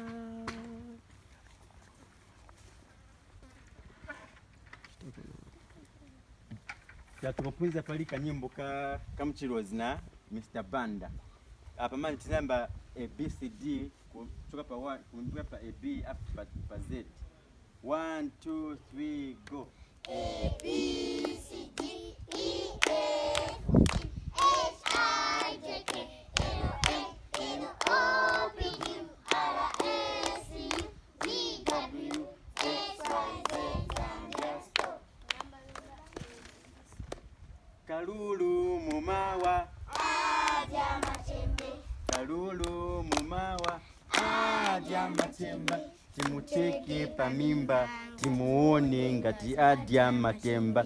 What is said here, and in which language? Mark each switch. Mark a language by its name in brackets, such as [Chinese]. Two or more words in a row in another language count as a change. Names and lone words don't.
[Nyanja] Kuphunzira pali kanyimbo ka mchirozi na Mr. Banda. Apa mani tinamba ABCD kutoka pa 1 kuingia pa AB up pa Z. [English] 1, 2, 3 go. A B C D E F G H I J K L M N O P Q R S T U V W X Y Z and stop. [Nyanja] Kalulu mumawa Aja machembe. Kalulu mumawa adya matemba. Timuteke pamimba timuone ngati adya matemba.